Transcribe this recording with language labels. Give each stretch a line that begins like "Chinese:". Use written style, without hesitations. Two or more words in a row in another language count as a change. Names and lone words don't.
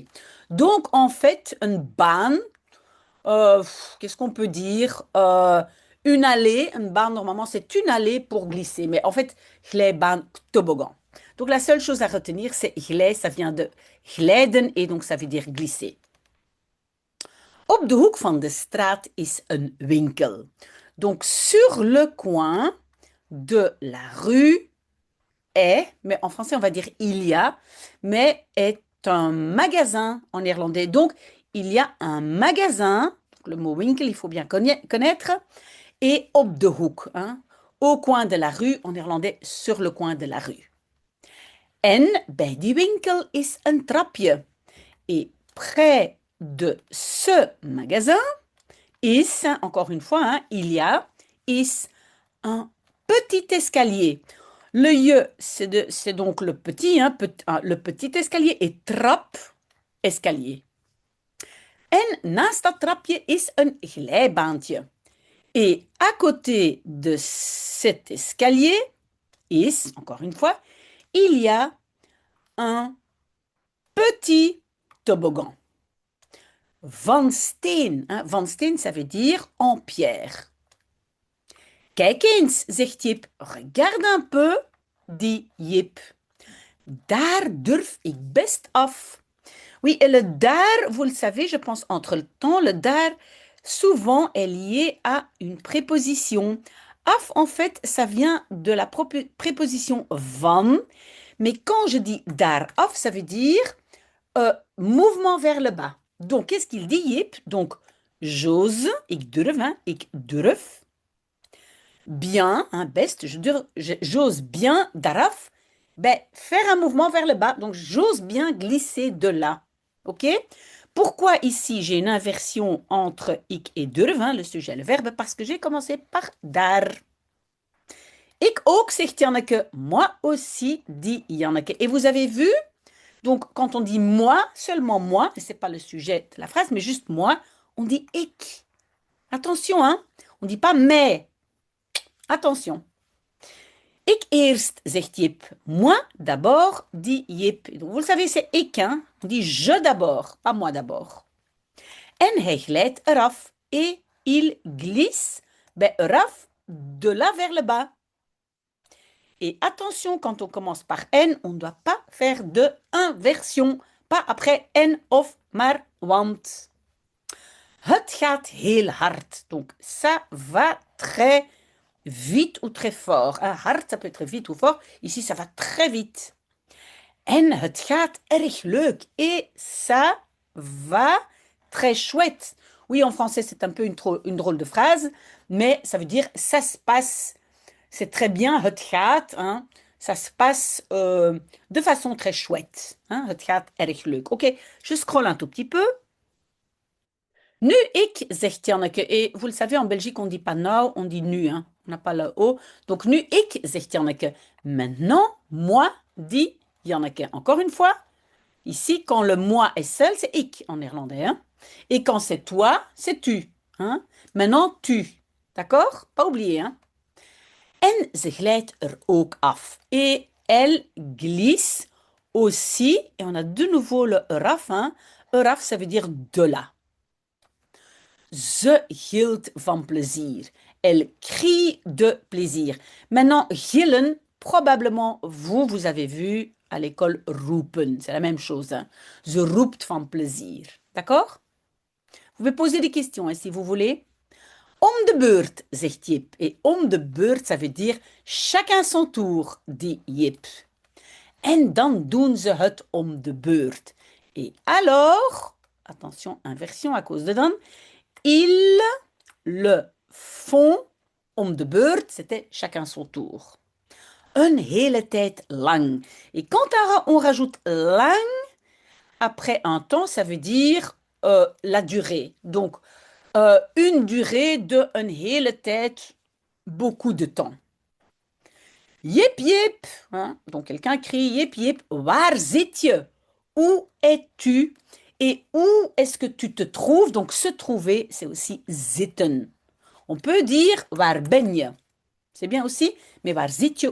French: Donc en fait, une baan, qu'est-ce qu'on peut dire? Une allée, une baan normalement c'est une allée pour glisser, mais en fait, glijbaan, toboggan. Donc la seule chose à retenir, c'est glij, ça vient de glijden et donc ça veut dire glisser.
Dutch: Op de hoek van de straat is een winkel.
French: Donc sur le coin de la rue est, mais en français on va dire il y a, mais est un magasin en néerlandais. Donc il y a un magasin, le mot winkel il faut bien connaître, et
Dutch: op de hoek,
French: hein, au coin de la rue, en néerlandais sur le coin de la rue.
Dutch: En bij die winkel is een trapje.
French: Et près de ce magasin, is, encore une fois, hein, il y a, is un petit escalier. Le je, c'est donc le petit, hein, le petit escalier et trap, escalier.
Dutch: En naast dat trapje is een glijbaantje.
French: Et à côté de cet escalier, is, encore une fois, il y a un petit toboggan.
Dutch: Van steen. Hein? Van steen,
French: ça veut dire en pierre.
Dutch: Kijk eens, zegt Jip.
French: Regarde un peu, dit Jip.
Dutch: Daar durf ik best af.
French: Oui, et le daar, vous le savez, je pense entre le temps, le daar, souvent est lié à une préposition. Af, en fait, ça vient de la préposition van, mais quand je dis
Dutch: daar af,
French: ça veut dire mouvement vers le bas. Donc, qu'est-ce qu'il dit, Jip? Donc, j'ose,
Dutch: ik durf, hein, ik durf.
French: Bien, hein, best, j'ose bien, daraf, ben, faire un mouvement vers le bas. Donc, j'ose bien glisser de là. OK? Pourquoi ici j'ai une inversion entre ik et durf, hein, le sujet, le verbe? Parce que j'ai commencé par daar.
Dutch: Ik ook, zegt Janneke.
French: Moi aussi, dit Janneke. Et vous avez vu? Donc, quand on dit moi, seulement moi, et ce n'est pas le sujet de la phrase, mais juste moi, on dit ik. Attention, hein? On ne dit pas mais. Attention.
Dutch: Ik eerst, zegt Jip.
French: Moi d'abord, dit Jip. Donc, vous le savez, c'est ik, hein? On dit je d'abord, pas moi d'abord.
Dutch: En hij glijdt eraf.
French: Et il glisse, ben, eraf, de là vers le bas. Et attention, quand on commence par N, on ne doit pas faire de inversion. Pas après
Dutch: N of, maar want. Het gaat heel hard.
French: Donc, ça va très vite ou très fort. Hard, ça peut être vite ou fort. Ici, ça va très vite.
Dutch: En het gaat erg leuk.
French: Et ça va très chouette. Oui, en français, c'est un peu une drôle de phrase, mais ça veut dire ça se passe. C'est très bien,
Dutch: het gaat,
French: hein, ça se passe de façon très chouette. Hein,
Dutch: het gaat erg leuk.
French: Ok, je scrolle un tout petit peu.
Dutch: Nu ik, zegt Janneke.
French: Et vous le savez, en Belgique, on ne dit pas nou, on dit nu. Hein. On n'a pas le O. Donc,
Dutch: nu ik, zegt Janneke.
French: Maintenant, moi, dit Janneke. Encore une fois, ici, quand le moi est seul, c'est ik en néerlandais. Hein. Et quand c'est toi, c'est tu. Hein. Maintenant, tu. D'accord? Pas oublier. Hein.
Dutch: En ze glijdt er ook af.
French: Et elle glisse aussi. Et on a de nouveau le eraf. Hein. Eraf, ça veut dire de là.
Dutch: Ze gilt van plezier.
French: Elle crie de plaisir. Maintenant, gillen, probablement, vous avez vu à l'école roepen. C'est la même chose. Hein.
Dutch: Ze roept van plezier.
French: D'accord? Vous pouvez poser des questions hein, si vous voulez.
Dutch: Om de beurt, zegt Jip. Et om de beurt,
French: ça veut dire chacun son tour, dit Jip.
Dutch: En dan doen ze het om de beurt.
French: Et alors, attention, inversion à cause de dan, ils le font
Dutch: om de beurt,
French: c'était chacun son tour.
Dutch: Een hele tijd lang.
French: Et quand on rajoute lang, après un temps, ça veut dire la durée. Donc, une durée de
Dutch: een hele tijd,
French: beaucoup de temps. Yip yip, hein? Donc quelqu'un crie yip yip,
Dutch: waar zit je?
French: Où es-tu? Et où est-ce que tu te trouves? Donc se trouver, c'est aussi zitten. On peut dire
Dutch: waar ben je?
French: C'est bien aussi, mais
Dutch: waar zit je?